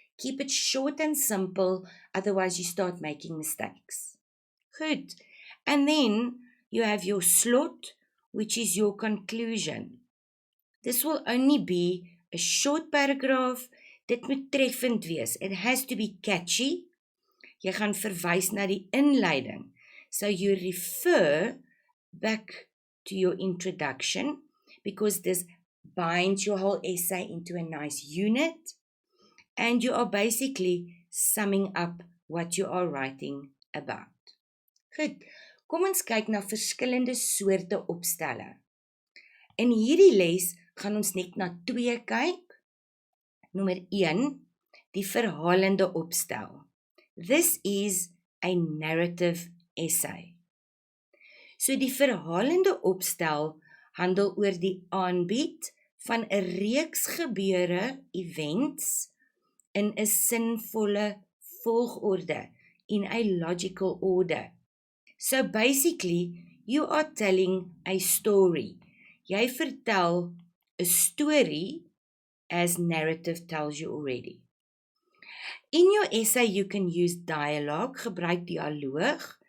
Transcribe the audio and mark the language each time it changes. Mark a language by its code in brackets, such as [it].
[en] Keep it short and simple, otherwise you start making mistakes. Good. And then you have your slot, which is your conclusion. This will only be a short paragraph. [af] Dit moet treffend wees. [en] It has to be catchy. [af] Jy gaan verwys na die inleiding. [en] So you refer back to your introduction because this binds your whole essay into a nice unit. And you are basically summing up what you are writing about. [af] Goed, kom ons kyk na verskillende soorte opstelle. In hierdie les gaan ons net na 2 kyk. Nommer 1, die verhalende opstel. [en] This is a narrative essay. [af] So die verhalende opstel handel oor die aanbied van 'n reeks gebeure, events, in 'n sinvolle volgorde, [en] in a logical order. So basically, you are telling a story. [af] Jy vertel 'n story [en] as narrative tells you already. In your essay, you can use dialogue, [af] gebruik dialoog.